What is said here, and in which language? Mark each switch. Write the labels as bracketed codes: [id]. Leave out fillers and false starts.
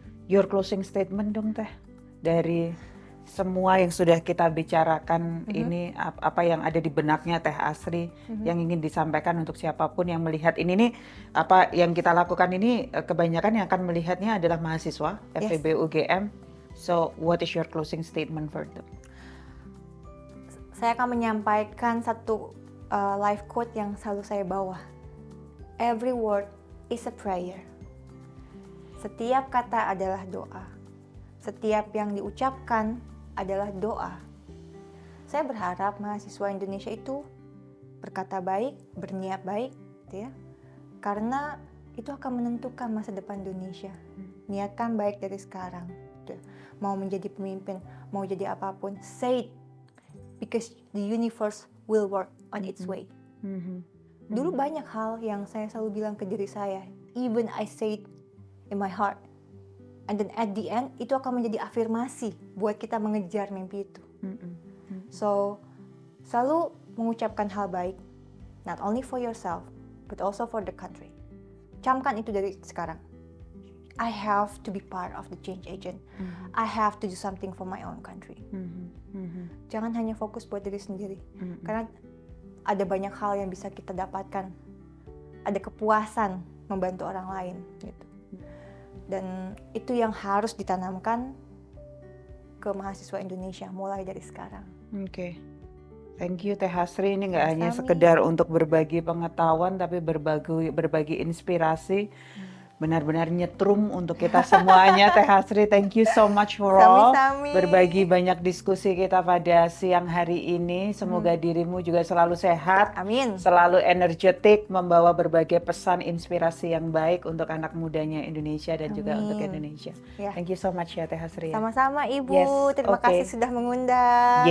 [en] Your closing statement [id] dong Teh, dari semua yang sudah kita bicarakan ini, apa yang ada di benaknya Teh Asri yang ingin disampaikan untuk siapapun yang melihat ini nih, apa yang kita lakukan ini kebanyakan yang akan melihatnya adalah mahasiswa FEB UGM. [en] So what is your closing statement for them? [id] Saya akan menyampaikan satu life quote yang selalu saya bawa [en] Every word is a prayer. [id] Setiap kata adalah doa. Setiap yang diucapkan adalah doa. Saya berharap mahasiswa Indonesia itu berkata baik, berniat baik, gitu ya. Karena itu akan menentukan masa depan Indonesia. Niatkan baik dari sekarang. Gitu. Mau menjadi pemimpin, mau jadi apapun, [en] say it. Because the universe will work on its way. [id] Dulu banyak hal yang saya selalu bilang ke diri saya, [en] even I say it in my heart. And then at the end, [id] itu akan menjadi afirmasi buat kita mengejar mimpi itu. So, selalu mengucapkan hal baik, [en] not only for yourself, but also for the country. [id] Camkan itu dari sekarang. [en] I have to be part of the change agent. I have to do something for my own country. [id] Jangan hanya fokus buat diri sendiri. Karena ada banyak hal yang bisa kita dapatkan. Ada kepuasan membantu orang lain. Gitu. Dan itu yang harus ditanamkan ke mahasiswa Indonesia mulai dari sekarang. Oke. [en] Thank you [id] Teh Hasri, ini nggak hanya sekedar untuk berbagi pengetahuan tapi berbagi inspirasi. Benar-benar nyetrum untuk kita semuanya. [en] Teh Hasri, thank you so much for all. [id] Berbagi banyak diskusi kita pada siang hari ini. Semoga dirimu juga selalu sehat. Amin. Selalu energetik, membawa berbagai pesan inspirasi yang baik untuk anak mudanya Indonesia dan juga untuk Indonesia. [en] Thank you so much ya Teh Hasri. [id] Sama-sama Ibu, terima kasih sudah mengundang.